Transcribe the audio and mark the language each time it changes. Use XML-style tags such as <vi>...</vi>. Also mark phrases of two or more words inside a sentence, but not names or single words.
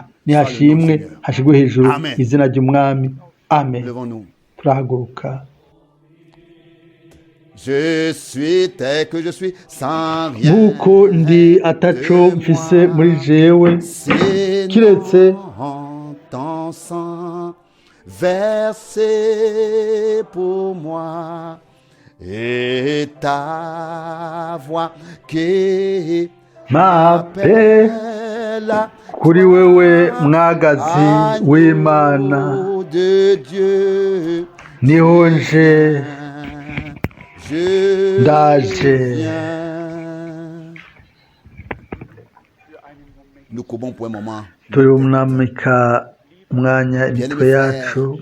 <rn>Nihashimwe, hashigwe hejuru izina ry'umwami. Amen. Turahaguruka. Nk'uko ndi ataco mfise muri jewe kiretse</rn> <fr>versé pour moi et ta voix qui</fr> <rn>m'appelle kuri wewe mwagazi w'Imana niho nje ndaje. turunamika umwanya imitwe yacu.</rn>